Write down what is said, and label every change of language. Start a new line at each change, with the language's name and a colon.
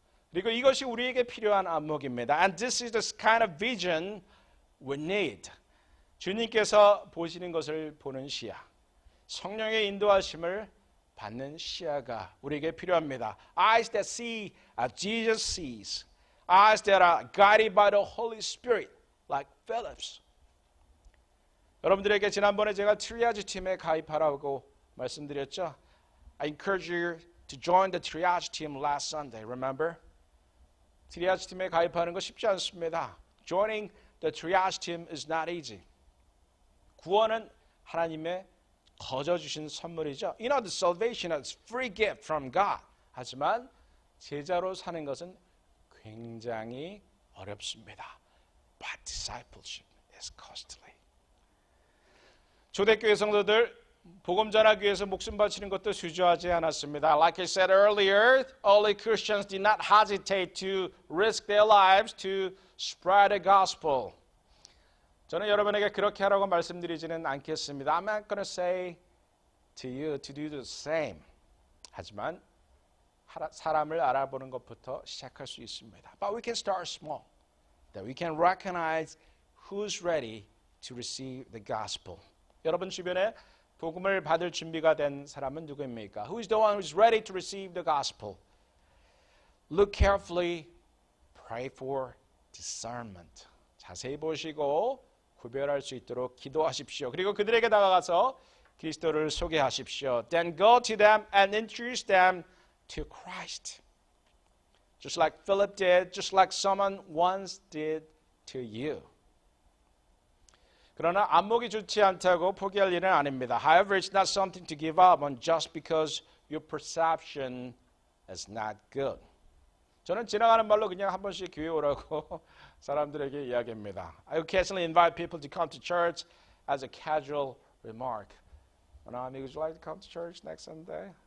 Korean: 그리고 이것이 우리에게 필요한 안목입니다.
English: And this is the kind of vision we need.
Korean: 주님께서 보시는 것을 보는 시야, 성령의 인도하심을 받는 시야가 우리에게 필요합니다.
English: Eyes that see as Jesus sees. Eyes that are guided by the Holy Spirit, like Philip's.
Korean: 여러분들에게 지난번에 제가 트리아지 팀에 가입하라고 말씀드렸죠.
English: I encourage you to join the triage team last Sunday. Remember?
Korean: 트리아지 팀에 가입하는 거 쉽지 않습니다.
English: Joining the triage team is not easy.
Korean: 구원은 하나님의 거저 주신 선물이죠.
English: You know, the salvation is free gift from God.
Korean: 하지만 제자로 사는 것은 굉장히 어렵습니다.
English: But discipleship is costly.
Korean: 초대교회 성도들 복음 전하기 위해서 목숨 바치는 것도 주저하지 않았습니다.
English: Like I said earlier, early Christians did not hesitate to risk their lives to spread the gospel.
Korean: 저는 여러분에게 그렇게 하라고 말씀드리지는 않겠습니다.
English: I'm not going to say to you to do the same.
Korean: 하지만 사람을 알아보는 것부터 시작할 수 있습니다.
English: But we can start small. That we can recognize who's ready to receive the gospel.
Korean: 여러분 주변에 복음을 받을 준비가 된 사람은 누구입니까?
English: Who is the one who is ready to receive the gospel? Look carefully. Pray for discernment.
Korean: 자세히 보시고 구별할 수 있도록 기도하십시오. 그리고 그들에게 다가가서 그리스도를 소개하십시오.
English: Then go to them and introduce them to Christ. Just like Philip did, just like someone once did to you.
Korean: 그러나 안목이 좋지 않다고 포기할 일은 아닙니다.
English: However, it's not something to give up on just because your perception is not good.
Korean: 저는 지나가는 말로 그냥 한 번씩 교회 오라고 사람들에게 이야기합니다.
English: I occasionally invite people to come to church as a casual remark. Would you like to come to church next Sunday?